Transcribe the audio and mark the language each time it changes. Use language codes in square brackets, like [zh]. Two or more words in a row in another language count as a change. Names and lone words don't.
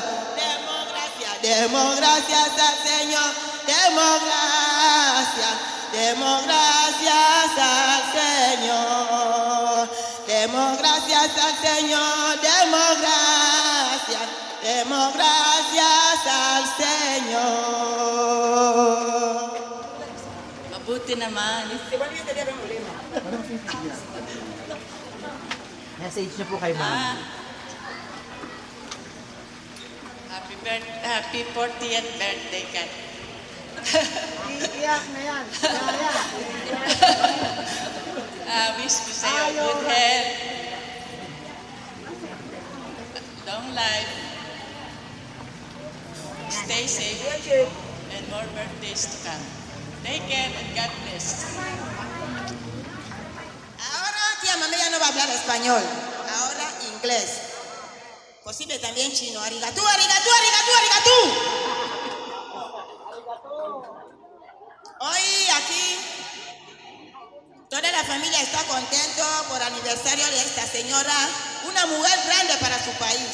[es] Demos gracias al Señor, demos gracias al Señor. Demos gracias al Señor, demos gracias al Señor. [tl] Mabuti naman. Message niyo po kay Ma'am. [en] Happy 40th birthday, Kat. [tl] Iiyak na yan. Wish ko sa'yo [en] good health, long life, stay safe, and more birthdays to come. Take care and God bless. [es] Ahora tía Mame ya no va a hablar español, ahora inglés. Posible también chino. [ja] ありがとう、ありがとう、ありがとう、ありがとう. [es] Hoy aquí toda la familia está contento por aniversario de esta señora, una mujer grande para su país.